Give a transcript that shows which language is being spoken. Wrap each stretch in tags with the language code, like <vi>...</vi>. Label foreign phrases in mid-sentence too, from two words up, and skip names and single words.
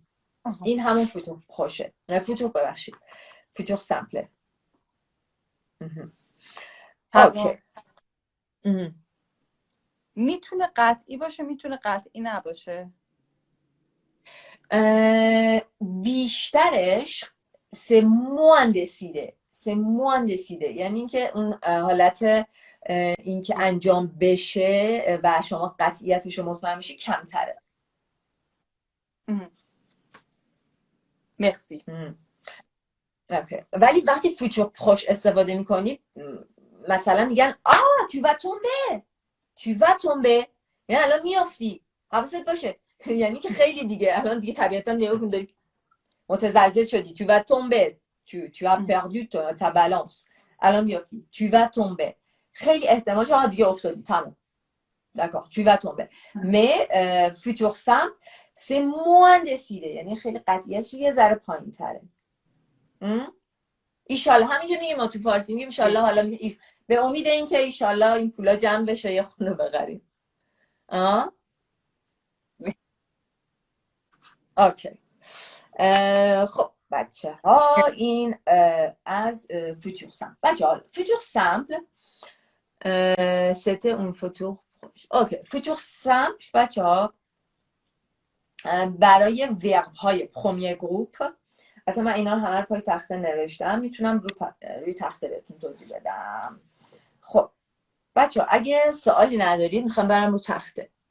<fa>این همون فوتور پروژه. فوتور سمپله. اوکی. میتونه قطعی باشه، میتونه قطعی نباشه. بیشترش</fa> <fr>c'est moins décidé</fr> <fa>یعنی اینکه اون حالت اینکه انجام بشه و شما قطعیتش رو مطمئن میشی کمتره. مرسی. ولی وقتی فوتور پروش استفاده میکنی مثلا میگن</fa> <fr>tu vas tomber</fr> <fa>یعنی الان میافتی، حواست باشه. یعنی که خیلی دیگه الان دیگه طبیعتا نگاه داری متزلزل شدی.</fa> <fr>tu vas tomber tu as perdu ta balance</fr> <fa>الان میافتی.</fa> <fr>tu vas tomber</fr> <fa>خیلی احتمال چه دیگه افتادی تمام.</fa> <fr>d'accord tu vas tomber mais futur simple c'est moins décidé</fr> <fa>یعنی خیلی قطعیتش یه ذره پایین تره. ایشالله همینجا میگیم ما تو فارسی میگیم ایشالله حالا به امید این که ایشالله این پولا جمع بشه یه خونه بخریم. اوکی. خب بچه ها این از فوتور سمپل. بچه ها فوتور سمپل</fa> <fr>c'était un futur proche.</fr> <fa>اوکی</fa> <fr>futur simple</fr> <fa>بچه ها برای ورب های پرومیه گروپ. اصلا من اینا رو همه رو پای تخته نوشتم، میتونم روی تخته بهتون توضیح بدم. خب بچه ها اگه سوالی ندارید میخوام برم رو تخته.</fa>